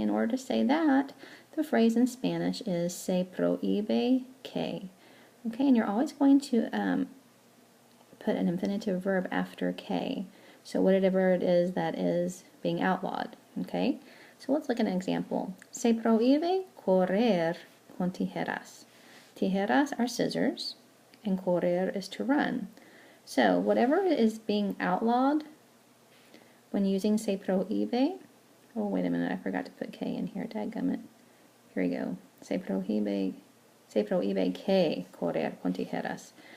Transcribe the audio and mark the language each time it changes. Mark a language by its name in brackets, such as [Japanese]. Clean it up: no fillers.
[English] In order to say that, the phrase in Spanish is [Spanish] se prohibe que, [English] okay? And you're always going to put an infinitive verb after que. So whatever it is that is being outlawed, okay? So let's look at an example. [Spanish] Se prohíbe correr con tijeras. [English] Tijeras are scissors, and correr is to run. So whatever is being outlawed when using [Spanish] se prohibe, [English] oh wait a minute, I forgot to put que in here, dadgummit. Here we go. [Spanish] Se prohibe que correr con tijeras.